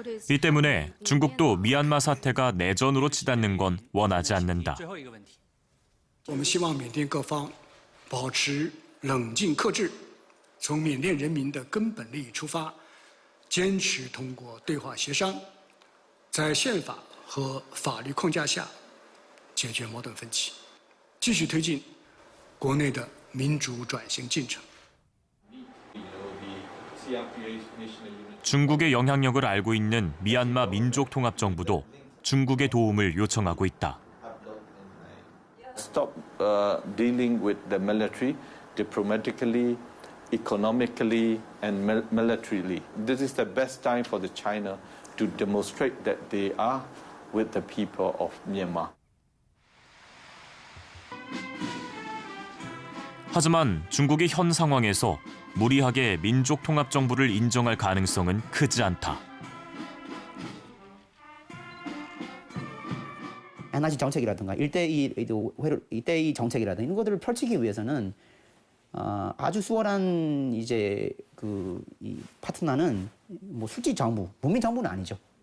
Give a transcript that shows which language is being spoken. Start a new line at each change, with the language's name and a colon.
Korean: 이 때문에 중국도 미얀마 사태가 내전으로 치닫는 건 원하지 않는다.
Chinese: 我们希望缅甸各方保持冷静克制，从缅甸人民的根本利益出发，坚持通过对话协商，在宪法和法律框架下解决矛盾分歧，继续推进国内的民主转型进程。
Korean: 중국의 영향력을 알고 있는 미얀마 민족통합정부도 중국의 도움을 요청하고 있다.
English: Stop dealing with the military diplomatically, economically, and militarily. This is the best time for the China to demonstrate that they are with the people of Myanmar.
Korean: 하지만 중국의 현 상황에서 무리하게 민족통합정부를 인정할 가능성은 크지 않다. 에너지 정책이라든가 1대2 정책이라든가 이런 것들을 펼치기 위해서는 아주 수월한 이제 이 파트너는 뭐 실질 정부, 국민 정부는 아니죠.